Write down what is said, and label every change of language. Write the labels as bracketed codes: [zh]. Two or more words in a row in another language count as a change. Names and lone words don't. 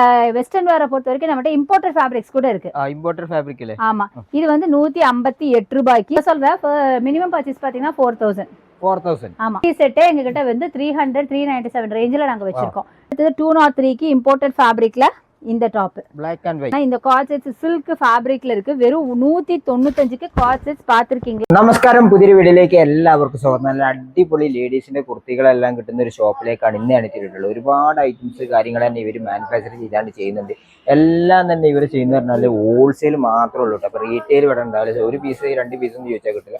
[en] western wearai [ta] பொறுத்த வரைக்கும் நம்மகிட்ட [en] imported fabrics [ta] கூட இருக்கு. [en] imported fabric [ta] இல்ல. ஆமா, இது வந்து 158 ரூபாய்க்கு சொல்றேன். [en] minimum purchase [ta] பாத்தீங்கன்னா 4000. ஆமா, டீ செட்டே எங்க கிட்ட வந்து 300 397 ரேஞ்சில நாங்க வச்சிருக்கோம். அடுத்து 203க்கு [en] imported fabricla [ta] இந்த டாப் [en] Black and white. [ta] இந்த [en] co-ord sets silk fabricla [ta] இருக்கு. வெறும் 195க்கு [en] co-ord sets [ta] பாத்திருக்கீங்க. [ml] നമസ്കാരം, പുതിയൊരു വീഡിയോയിലേക്ക് എല്ലാവർക്കും സ്വാഗതം. നല്ല അടിപൊളി ലേഡീസിന്റെ കുർത്തികളെല്ലാം കിട്ടുന്ന ഒരു ഷോപ്പിലേക്കാണ് ഇന്ന് എത്തിയിട്ടുള്ളത്. ഒരുപാട് ഐറ്റംസ് കാര്യങ്ങൾ തന്നെ ഇവർ മാനുഫാക്ചർ ചെയ്താണ്ട് ചെയ്യുന്നുണ്ട്. എല്ലാം തന്നെ ഇവർ ചെയ്യുന്ന പറഞ്ഞാൽ ഹോൾസെയിൽ മാത്രമേ ഉള്ളൂ കേട്ടോ. അപ്പോൾ റീറ്റെയിൽ ഇവിടെ ഉണ്ടാവില്ല. ഒരു പീസ് 2 പീസ് എന്ന് ചോദിച്ചാൽ കിട്ടില്ല.